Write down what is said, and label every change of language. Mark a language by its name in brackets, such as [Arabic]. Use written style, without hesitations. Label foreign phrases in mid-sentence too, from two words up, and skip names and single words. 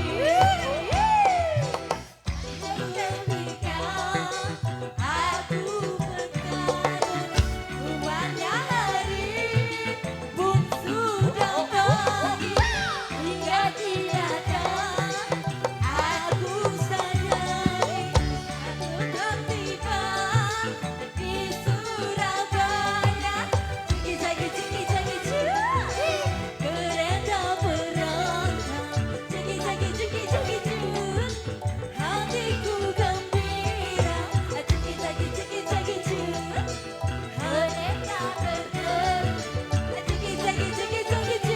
[Indonesian] Ketika aku berkarut rupanya hari pun sudah pergi hingga tiada aku sadari aku tiba di Surabaya. Jigi-jagi jigi-jagi cu, kereta berangkat, jigi-jagi jigi-jagi cu, hatiku gembira, jigi-jagi jigi-jagi cu, kereta berangkat, jigi-jagi jigi-jagi cu.